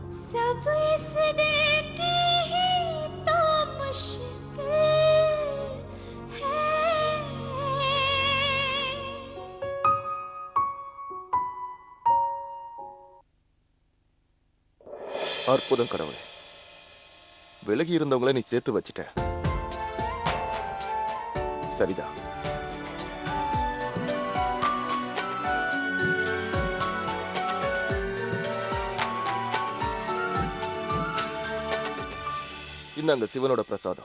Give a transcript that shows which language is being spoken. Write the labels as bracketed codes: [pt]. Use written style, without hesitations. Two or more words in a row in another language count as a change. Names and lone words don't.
[hi] सब इस दिल की ही तो मुश्किल है। [ta] அற்புதம் கடவுளே, விலகி இருந்தவங்கள நீ சேர்த்து வச்சிட்ட. சரிதான். இந்தாங்க சிவனோட பிரசாதம்.